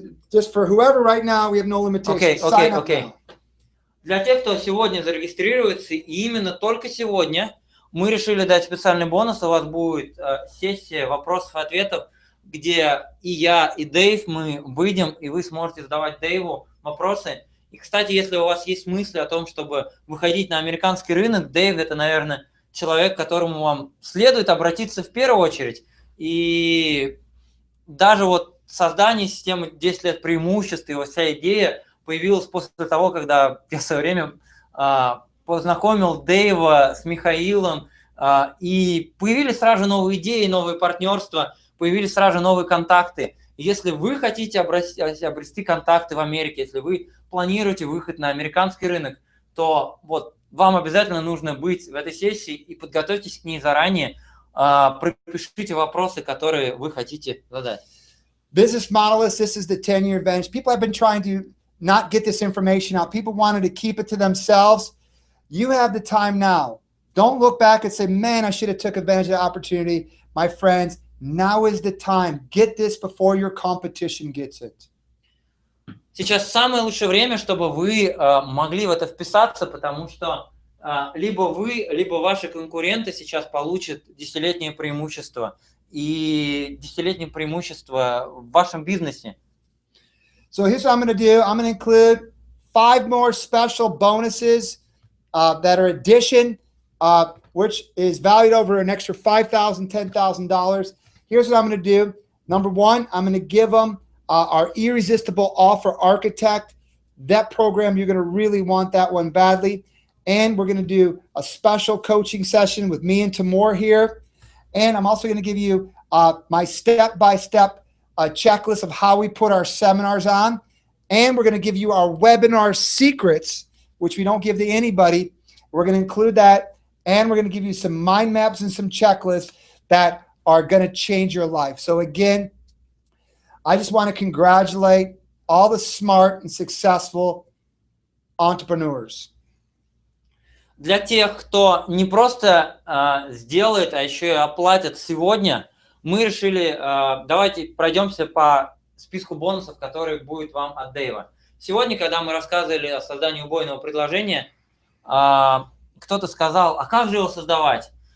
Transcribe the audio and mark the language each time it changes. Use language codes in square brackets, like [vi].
[en] Just for whoever right now, we have no limitations. Okay. [ru] Для тех, кто сегодня зарегистрируется, и именно только сегодня мы решили дать специальный бонус. У вас будет сессия вопросов и ответов, где и я, и Дэйв, мы выйдем, и вы сможете задавать Дэйву вопросы. И, кстати, если у вас есть мысли о том, чтобы выходить на американский рынок, Дэйв – это, наверное, человек, к которому вам следует обратиться в первую очередь. И даже вот создание системы 10 лет преимуществ, и вся идея появилась после того, когда я в свое время познакомил Дэйва с Михаилом, и появились сразу новые идеи, новые партнерства, появились сразу новые контакты. И если вы хотите обрести контакты в Америке, если вы планируете выход на американский рынок, то вот вам обязательно нужно быть в этой сессии и подготовьтесь к ней заранее. пропишите вопросы, которые вы хотите задать. [en] Business modelists, this is the 10-year advantage. People have been trying to not get this information out. People wanted to keep it to themselves. You have the time now. Don't look back and say, man, I should have took advantage of the opportunity. My friends, now is the time. Get this before your competition gets it. [ru] Сейчас самое лучшее время, чтобы вы могли в это вписаться, потому что либо вы, либо ваши конкуренты сейчас получат десятилетнее преимущество. И десятилетнее преимущество в вашем бизнесе. [en] So here's what I'm going to do. I'm going to include 5 more special bonuses that are addition, which is valued over an extra $5,000, $10,000. Here's what I'm going to do. Number 1, I'm going to give them our Irresistible Offer Architect. That program, you're going to really want that one badly. And we're going to do a special coaching session with me and Timur here. And I'm also going to give you my step-by-step checklist of how we put our seminars on. And we're going to give you our webinar secrets, which we don't give to anybody. We're going to include that. And we're going to give you some mind maps and some checklists that are going to change your life. So again, I just want to congratulate all the smart and successful entrepreneurs. [ru] Для тех, кто не просто сделает, а еще и оплатит сегодня, мы решили, давайте пройдемся по списку бонусов, которые будет вам от Дэйва. Сегодня, когда мы рассказывали о создании убойного предложения, кто-то сказал, а как же его создавать?